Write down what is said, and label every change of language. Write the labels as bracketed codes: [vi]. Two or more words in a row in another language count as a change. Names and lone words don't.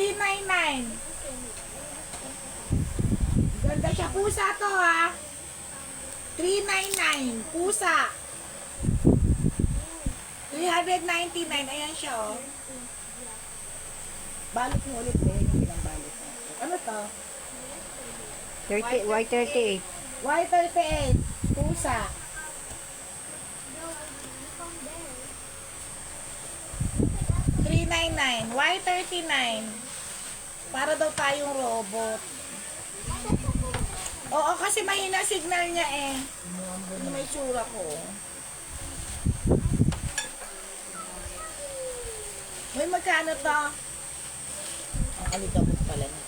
[tl] 399. Ganda siya. Pusa to ha. 399, pusa. 399, ayan siya, oh. Balot mo ulit, eh, yung ilang balot na. Ano to? 30, Y38. Y38, pusa. 399, Y39. Para daw tayong robot. Oo, kasi mahina signal niya eh. Ano may tsura ko. May magkano to? Ang alikabot pala nito.